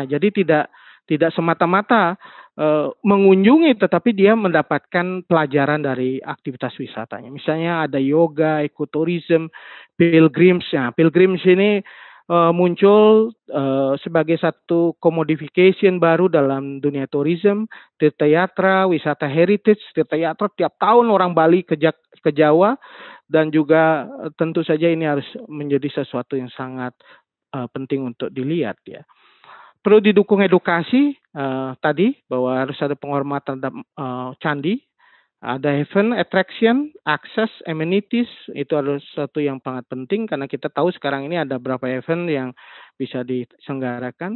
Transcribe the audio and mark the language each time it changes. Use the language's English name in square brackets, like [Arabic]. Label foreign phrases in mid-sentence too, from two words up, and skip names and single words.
[Indonesian] Jadi tidak semata-mata mengunjungi, tetapi dia mendapatkan pelajaran dari aktivitas wisatanya. Misalnya ada yoga, ekoturism, pilgrims. Nah, pilgrims ini muncul sebagai satu commodification baru dalam dunia tourism, tirta yatra, wisata heritage. Tirta yatra tiap tahun orang Bali ke Jawa, dan juga tentu saja ini harus menjadi sesuatu yang sangat penting untuk dilihat, ya. Perlu didukung edukasi tadi bahwa harus ada penghormatan terhadap candi, ada [English] event, attraction, access, amenities, [Indonesian] itu adalah sesuatu yang sangat penting karena kita tahu sekarang ini ada beberapa event yang bisa diselenggarakan.